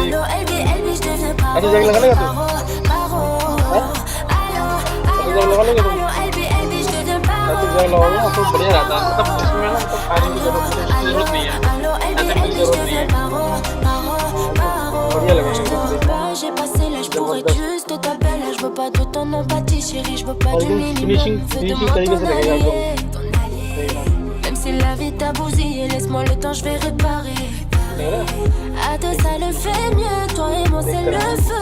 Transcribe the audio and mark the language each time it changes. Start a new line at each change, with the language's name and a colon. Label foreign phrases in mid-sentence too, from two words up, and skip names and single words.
Hindi: ऐसे जैक लगा लेगा तू? हाँ? ऐसे जैक लगा लेगा तुम? ऐसे जैक लगाओगे ना तो बढ़िया रहता है, मतलब इसमें ना मतलब फायरिंग की जरूरत नहीं है, ऐसे की जरूरत नहीं है, बढ़िया लगेगा
French: J'ai passé l'âge pour être juste ta belle. Je veux pas de ton empathie, chérie. Je veux pas du minimum. Fais de moi ton allié, ton allié. Même si la vie t'a bousillé, laisse-moi le temps, je vais réparer. À deux, ça le fait mieux. Toi et moi, c'est le feu.